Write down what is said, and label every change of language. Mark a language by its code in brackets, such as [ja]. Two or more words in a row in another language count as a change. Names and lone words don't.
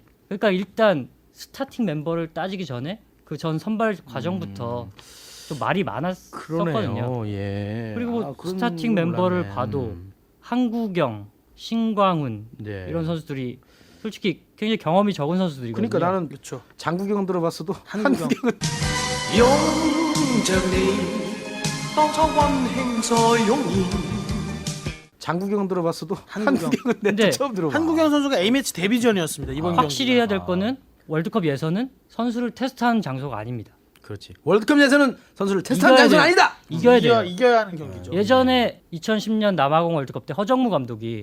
[ko] 그러니까 일단 스타팅 멤버를 따지기 전에 그 전 선발 과정부터 좀 말이 많았었거든요. 그러네요. 예. 그리고 그런 스타팅 걸 멤버를 몰랐네. 봐도 한국영, 신광훈 네. 이런 선수들이 솔직히 굉장히 경험이 적은 선수들이거든요. 그러니까 나는 그렇죠. 장국영 들어봤어도 한국영. 한국영은 [yue] 擁着你，當初溫馨再湧現。 [ko] 장국영 들어봤어도 한국영. 한국영은 내가 근데 처음 들어봐. 한국영 선수가 A매치 데뷔전이었습니다. 이번 경기. 확실히 해야 될 거는 월드컵 예선은 선수를 테스트하는 장소가 아닙니다. 그렇지. 월드컵 예선은 선수를 테스트하는 이겨야 장소는 돼요. 아니다. 이겨야 돼요. 이겨야 하는 경기죠. 예전에 2010년 남아공 월드컵 때 허정무 감독이